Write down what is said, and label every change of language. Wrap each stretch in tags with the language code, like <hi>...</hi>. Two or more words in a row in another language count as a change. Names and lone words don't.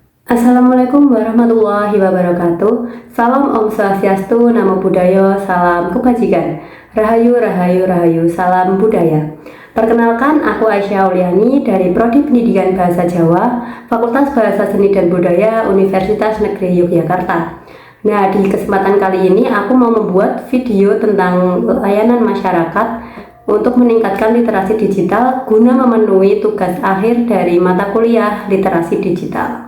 <ar>Assalamualaikum warahmatullahi wabarakatuh.</ar> <id>Salam</id> <sa>Om Swastiastu,</sa> <pi>Namo Buddhaya,</pi> <id>salam kebajikan.</id> <jv>Rahayu, rahayu, rahayu,</jv> <id>salam budaya. Perkenalkan, aku Aisyah Auliani dari Prodi Pendidikan Bahasa Jawa, Fakultas Bahasa Seni dan Budaya, Universitas Negeri Yogyakarta. Nah, di kesempatan kali ini aku mau membuat video tentang layanan masyarakat untuk meningkatkan literasi digital guna memenuhi tugas akhir dari mata kuliah literasi digital.</id>